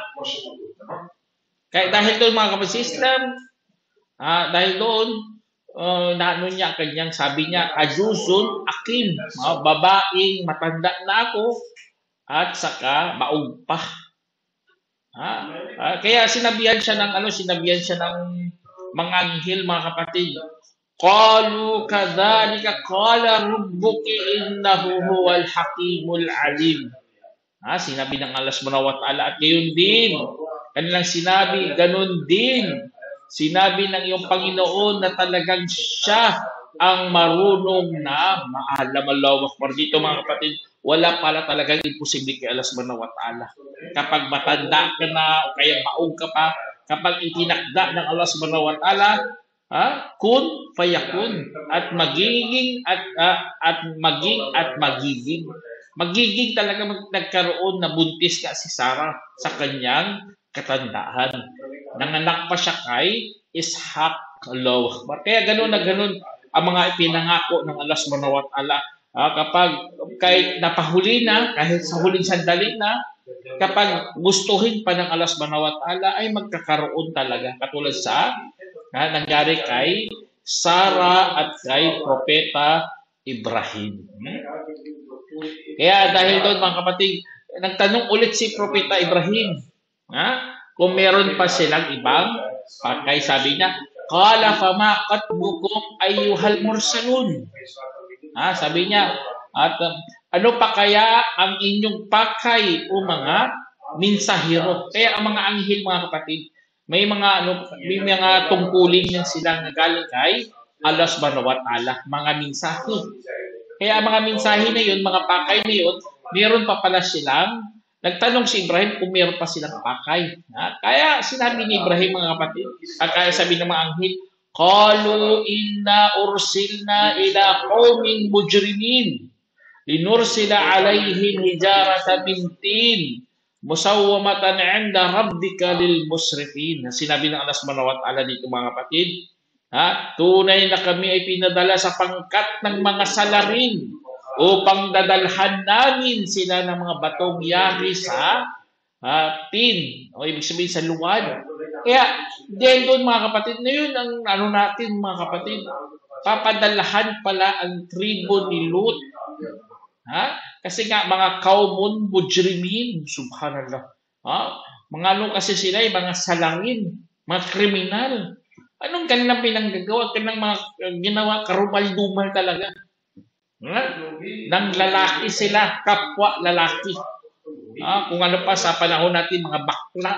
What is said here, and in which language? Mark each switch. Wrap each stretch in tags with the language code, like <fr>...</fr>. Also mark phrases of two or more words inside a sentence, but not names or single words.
<tl>Kaya dahil doon mga kapatid Islam, dahil doon, niya kanyang sabi niya,</tl> <ar>عجوز عقيم,</ar> <tl>babaeng matanda na ako at saka maog pa. Kaya sinabihan siya ng mga anghel mga kapatid.</tl> <ar>قالوا كذلك قال ربك إنه هو الحكيم العليم.</ar> <tl>Sinabi ng Allah</tl> <ar>سبحانه وتعالى,</ar> <tl>at gayon din, kanilang sinabi, ganun din, sinabi ng iyong Panginoon na talagang siya ang marunong na maalam.</tl> <ar>الله أكبر.</ar> <tl>Dito mga kapatid, wala pala talagang imposible kay Allah</tl> <ar>سبحانه وتعالى.</ar> <tl>Kapag matanda ka na o kaya maog ka pa, kapag itinakda ng Allah</tl> <ar>سبحانه وتعالى, كن فيكون,</ar> <tl>at magiging magiging talaga nagkaroon na buntis ka si Sarah sa kanyang katandaan. Nanganak pa siya kay Ishaq.</tl> <ar>الله أكبر.</ar> <tl>Kaya ganoon na ganoon ang mga ipinangako ng Allah</tl> <ar>سبحانه وتعالى.</ar> <tl>Kapag kahit napahuli na, kahit sa huling sandali na, kapag gustuhin pa ng Allah</tl> <ar>سبحانه وتعالى,</ar> <tl>ay magkakaroon talaga. Katulad sa nangyari kay Sarah at kay Propeta Ibrahim. Kaya dahil doon mga kapatid, nagtanong ulit si Propeta Ibrahim, kung meron pa silang ibang pakay. Sabi niya,</tl> <ar>قال فما خطبكم أيها المرسلون.</ar> <tl>Sabi niya, at ano pa kaya ang inyong pakay o mga minsahero? Kaya ang mga anghel mga kapatid, may mga tungkulin yan sila na galing kay Allah</tl> <ar>سبحانه وتعالى,</ar> <tl>mga mensahe. Kaya mga mensahe na yun, mga pakay na yun, meron pa pala silang, nagtanong si Ibrahim kung meron pa silang pakay. Kaya sinabi ni Ibrahim, mga kapatid, at kaya sabi ng mga anghel,</tl> <ar>قالوا إنا أرسلنا إلى قوم مجرمين لنرسل عليهم حجارة من طين مسومة عند ربك للمسرفين.</ar> <tl>Sinabi ng Allah</tl> <ar>سبحانه وتعالى</ar> <tl>dito, mga kapatid, tunay na kami ay pinadala sa pangkat ng mga salarin upang dadalhan namin sila ng mga batong yari sa tin, o ibig sabihin sa luwad. Kaya, dahil doon, mga kapatid, na yun ang natin, mga kapatid, papadalahan pala ang tribo ni Lut. Kasi nga, mga kaumun,</tl> <ar>مجرمين، سبحان الله.</ar> <tl>Mga kasi sila, mga salangin, mga kriminal. Anong kanilang pinanggagawa? Kanilang mga ginawa, karumal-dumal talaga. Nang lalaki sila, kapwa lalaki. Kung ano pa sa panahon natin, mga bakla.</tl>